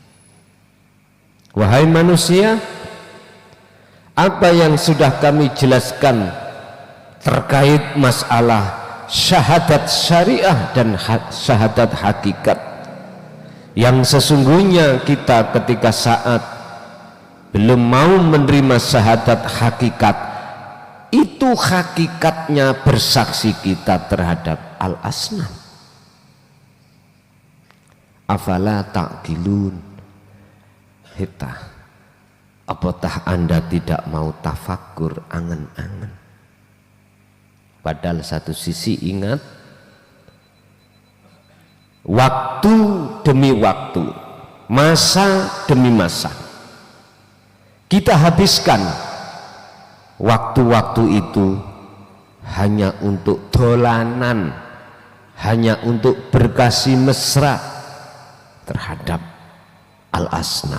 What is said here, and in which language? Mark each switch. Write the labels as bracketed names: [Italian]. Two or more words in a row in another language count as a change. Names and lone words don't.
[Indonesian] Wahai manusia, apa yang sudah kami jelaskan terkait masalah syahadat syariah dan syahadat hakikat, yang sesungguhnya kita ketika saat belum mau menerima syahadat hakikat, itu hakikatnya bersaksi kita terhadap al-asnam. [Arabic] Afala ta'qilun, hita, [Indonesian] apatah anda tidak mau tafakur, angen-angen? Padahal satu sisi ingat, waktu demi waktu, masa demi masa, kita habiskan waktu-waktu itu hanya untuk dolanan, hanya untuk berkasih mesra terhadap al-asnam.